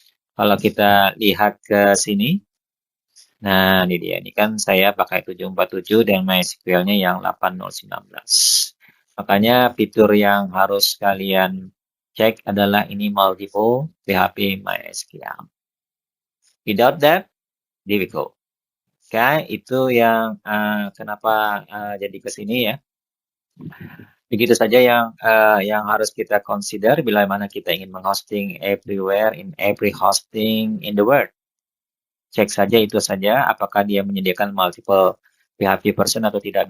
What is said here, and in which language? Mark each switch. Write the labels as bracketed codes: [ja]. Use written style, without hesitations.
[id] Kalau kita lihat ke sini, nah ini dia. Ini kan saya pakai 747 dan MySQL-nya yang 8019. Makanya fitur yang harus kalian cek adalah ini multiple PHP MySQL. [en] Without that, difficult. [id] Oke, itu yang kenapa jadi ke sini ya. Begitu saja yang harus kita consider bila mana kita ingin menghosting [en] everywhere in every hosting in the world. [id] Cek saja itu saja apakah dia menyediakan multiple PHP version atau tidak.